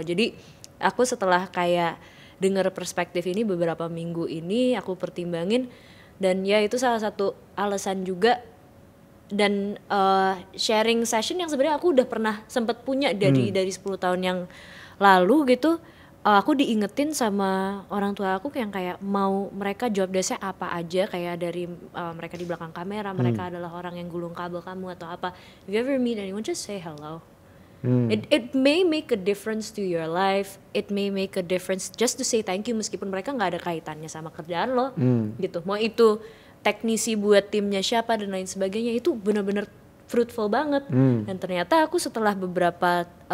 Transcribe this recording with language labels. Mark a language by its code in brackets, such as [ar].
[id] Jadi aku setelah kayak dengar perspektif ini beberapa minggu ini aku pertimbangin dan ya itu salah satu alasan juga dan sharing session yang sebenarnya aku udah pernah sempet punya dari 10 tahun yang lalu gitu. Aku diingetin sama orang tua aku yang kayak mau mereka job desk-nya apa aja kayak dari mereka di belakang kamera, mereka adalah orang yang gulung kabel kamu atau apa. [en] If you ever meet anyone just say hello. It may make a difference to your life. It may make a difference just to say thank you [id] meskipun mereka nggak ada kaitannya sama kerjaan lo, gitu. Mau itu teknisi buat timnya siapa dan lain sebagainya itu benar-benar [en] fruitful [id] banget. Dan ternyata aku setelah beberapa